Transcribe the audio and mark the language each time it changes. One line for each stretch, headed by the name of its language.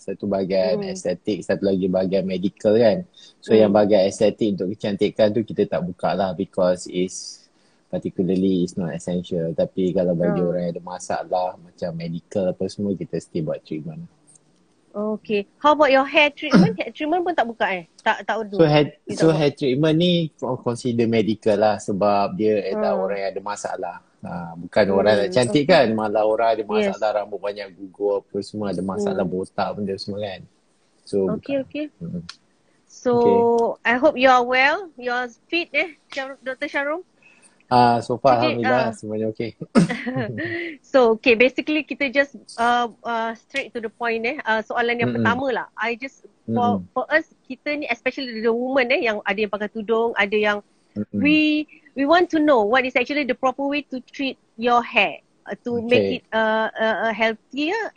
Malay: Satu bahagian estetik, satu lagi bahagian medical kan. So yang bahagian estetik untuk kecantikan tu kita tak buka lah,
English: because particularly is not essential.
Malay: Tapi kalau bagi orang yang ada masalah macam medical apa semua, kita still buat treatment. Okay.
English: How about your hair treatment?
Malay: Hair treatment pun tak buka Tak do. So hair treatment ni consider medical lah, sebab dia adalah orang yang ada masalah. Bukan orang yang cantik kan, malah orang ada masalah rambut banyak gugur apa semua, ada masalah botak benda semua kan.
English: So okay. So I hope you are well, you are fit Dr. Sharom. So far
Malay: alhamdulillah semuanya okay. So basically kita
English: just straight to the point
Malay: soalan yang pertama lah.
English: I just for us,
Malay: kita ni
English: especially the woman
Malay: yang ada yang pakai tudung, ada yang
English: we want to know what is actually the proper way to treat your hair to make it healthier.